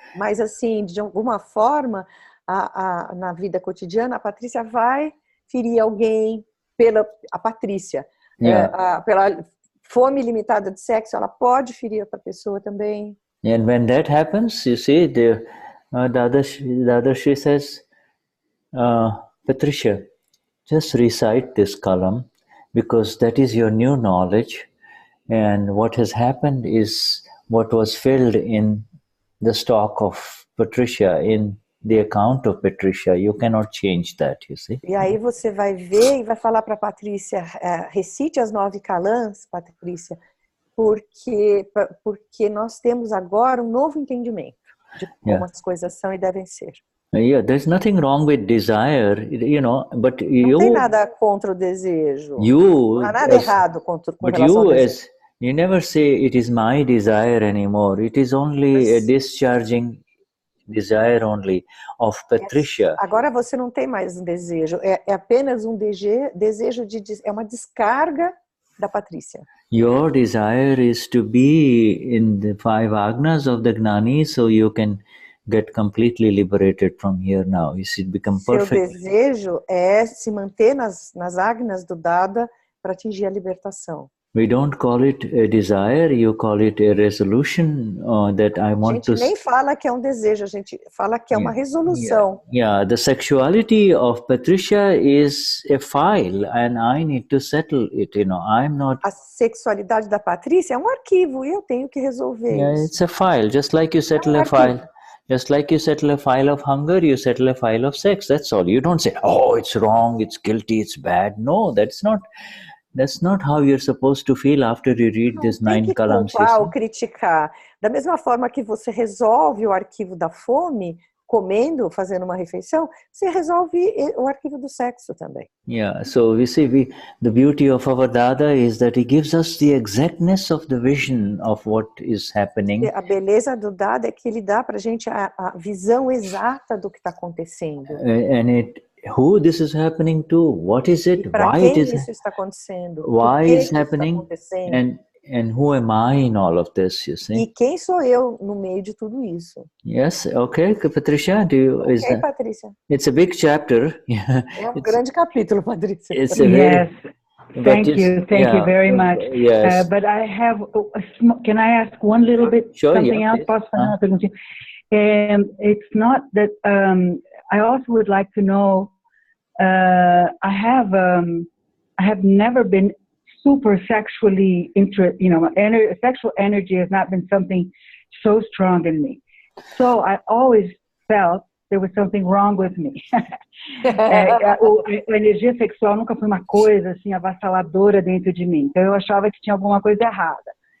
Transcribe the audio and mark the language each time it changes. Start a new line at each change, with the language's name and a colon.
Portuguese: Mas assim, de alguma forma, na vida cotidiana, a Patrícia vai ferir alguém a Patrícia. Yeah. Pela fome limitada de sexo, ela pode ferir outra pessoa também.
English: And when that happens, you see, Dadashri says, Patricia, just recite this column because that is your new knowledge, and what has happened is what was filled in the stock of Patricia, in the account of Patricia. You cannot change that, you see.
Portuguese: E aí você vai ver e vai falar para a Patrícia, recite as 9 calãs, Patrícia, porque nós temos agora um novo entendimento de como as coisas são e devem ser.
English: Yeah, there's nothing wrong with desire, but
Portuguese: não tem nada contra o desejo. Não há nada errado com relação ao desejo.
English: You never say it is my desire anymore. It is only a discharging desire only of Patricia.
Portuguese: Agora você não tem mais um desejo, é apenas um desejo é uma descarga da Patrícia.
English: Your desire is to be in the 5 Agnas of the Gnani, so you can get completely liberated from here now. You should become perfect.
Portuguese: Seu desejo é se manter nas Agnas do Dada para atingir a libertação.
English: We don't call it a desire, you call it a resolution that I want to...
Portuguese: A gente nem fala que é um desejo, a gente fala que é uma resolução.
English: Yeah, the sexuality of Patricia is a file and I need to settle it, I'm not...
Portuguese: A sexualidade da Patrícia é um arquivo e eu tenho que resolver isso.
English: It's a file, just like you settle a file. Just like you settle a file of hunger, you settle a file of sex, that's all. You don't say, oh, it's wrong, it's guilty, it's bad. No, that's not how you're supposed to feel after you read these 9 columns.
Portuguese: Não tem que culpar ou criticar. Da mesma forma que você resolve o arquivo da fome, comendo, fazendo uma refeição, você resolve o arquivo do sexo também.
English: Yeah, so we see the beauty of our Dada is that he gives us the exactness of the vision of what is happening.
Portuguese: A beleza do Dada é que ele dá pra gente a visão exata do que está acontecendo.
English: And who this is happening to, what is it, why it is,
Portuguese: isso está acontecendo,
English: why it's happening, and who am I in all of this, you see?
Portuguese: E quem sou eu no meio de tudo isso?
English: Yes, okay, Patricia,
Portuguese: Patrícia.
English: It's a big chapter.
Portuguese: É um grande capítulo, Patrícia.
English: It's a very, Thank you very much. Yes. But I have can I ask one little bit something else?
Portuguese: Posso fazer uma perguntinha?
English: And it's not that I also would like to know. I have never been super sexually interested. Sexual energy has not been something so strong in me. So I always felt there was something wrong with me.
Portuguese: A energia sexual nunca foi uma coisa assim avassaladora dentro de mim. Então eu achava que tinha alguma coisa errada.